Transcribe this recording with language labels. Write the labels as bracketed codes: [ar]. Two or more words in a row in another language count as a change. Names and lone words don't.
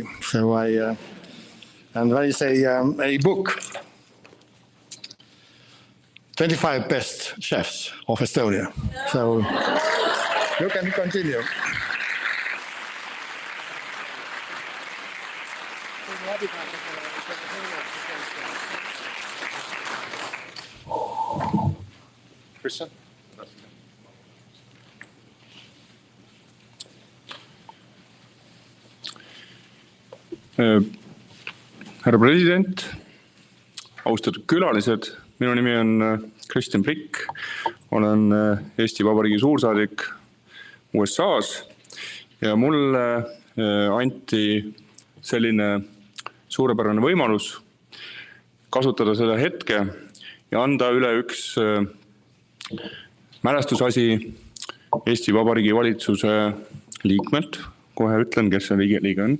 [en] So and when you say a book, 25 best chefs of Estonia. So you can continue. Christian? [et] Härra president, austatud külalised, minu nimi on Kristjan Prikk, olen Eesti Vabariigi suursaadik USA-s ja mulle anti selline suurepärane võimalus kasutada seda hetke ja anda üle üks mälestusasi Eesti Vabariigi valitsuse liikmelt, kohe ütlen, kes see liige on.